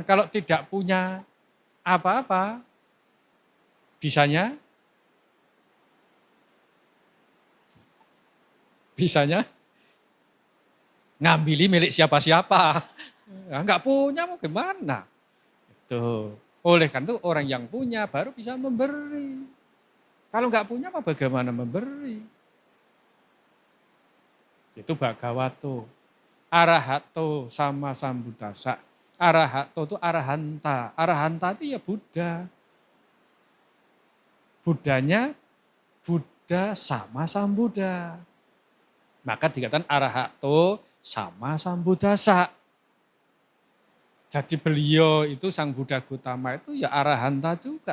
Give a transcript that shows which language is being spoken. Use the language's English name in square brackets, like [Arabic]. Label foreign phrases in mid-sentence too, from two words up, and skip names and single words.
[Indonesian] Kalau tidak punya apa-apa, bisanya ngambili milik siapa-siapa. Enggak punya mau gimana? Itu. Oleh karena itu orang yang punya baru bisa memberi. Kalau enggak punya apa bagaimana memberi? Itu Bhagavato. [Pali] Arahato sama Sambutasa. [Indonesian] Arahato itu arahanta. Arahanta itu ya Buddha. Buddhanya Buddha sama Sambuddha. Maka dikatakan [Pali] arahato sama Sambudasa. [Indonesian] Jadi beliau itu Sang Buddha Gautama itu ya arahanta juga.